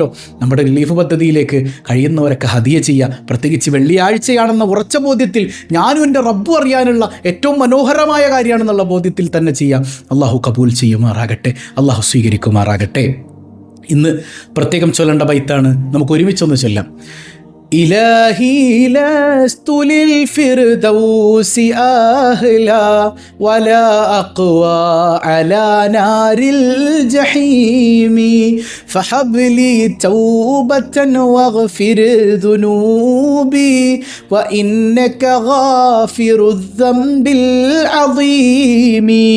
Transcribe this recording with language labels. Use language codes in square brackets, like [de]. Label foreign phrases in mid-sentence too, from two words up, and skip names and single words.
[ml] നമ്മുടെ റിലീഫ് പദ്ധതിയിലേക്ക് കഴിയുന്നവരൊക്കെ ഹദിയ ചെയ്യുക. പ്രത്യേകിച്ച് വെള്ളിയാഴ്ചയാണെന്ന ഉറച്ച ബോധ്യത്തിൽ, ഞാനും എൻ്റെ റബ്ബും അറിയാനുള്ള ഏറ്റവും മനോഹരമായ കാര്യമാണെന്നുള്ള ബോധ്യത്തിൽ തന്നെ ചെയ്യാം. അള്ളാഹു കബൂൽ ചെയ്യുമാറാകട്ടെ, അള്ളാഹു സ്വീകരിക്കുമാറാകട്ടെ. ഇന്ന് പ്രത്യേകം ചൊല്ലേണ്ട ബൈത്താണ്, നമുക്ക് ഒരുമിച്ചൊന്ന് ചൊല്ലാം. [ar] إلهي لست للفردوس أهلا ولا أقوى على نار الجحيم فهب لي توبة واغفر ذنوبي وإنك غافر الذنب العظيم